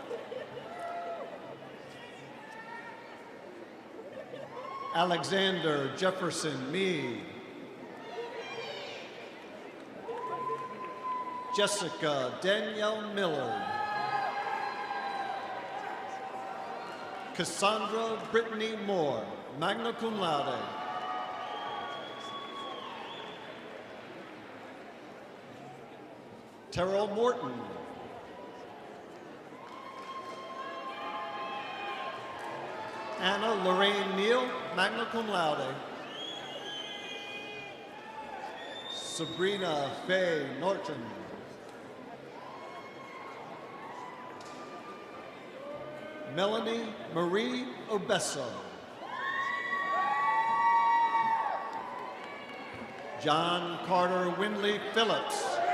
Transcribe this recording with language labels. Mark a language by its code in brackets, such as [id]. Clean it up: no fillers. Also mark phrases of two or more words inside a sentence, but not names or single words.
[en] Alexander Jefferson Meade. Jessica Danielle Millard. Cassandra Brittany Moore, [la] magna cum laude. [en] Terrell Morton. Anna Lorraine Neal, [la] magna cum laude. [en] Sabrina Faye Norton. Melanie Marie Obesso. John Carter Windley Phillips.